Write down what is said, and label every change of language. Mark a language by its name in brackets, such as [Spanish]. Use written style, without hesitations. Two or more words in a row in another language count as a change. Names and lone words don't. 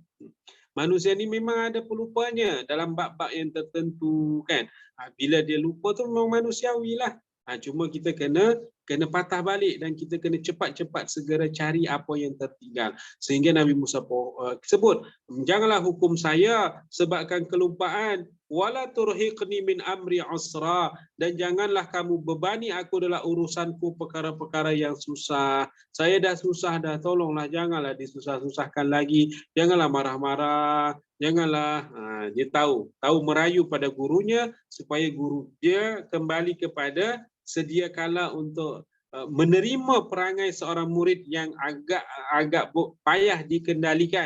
[Malay] Manusia ni memang ada pelupanya dalam bab-bab yang tertentu kan. Bila dia lupa tu memang manusiawi lah. Cuma kita kena patah balik dan kita kena cepat-cepat segera cari apa yang tertinggal. Sehingga Nabi Musa sebut, janganlah hukum saya sebabkan kelupaan, [Arabic] ولا ترهقني من أمري عسرا, [Malay] dan janganlah kamu bebani aku dalam urusanku perkara-perkara yang susah. Saya dah susah dah, tolonglah janganlah disusah-susahkan lagi. Janganlah marah-marah, janganlah. Dia tahu merayu pada gurunya supaya guru dia kembali kepada sedia kala untuk menerima perangai seorang murid yang agak payah dikendalikan.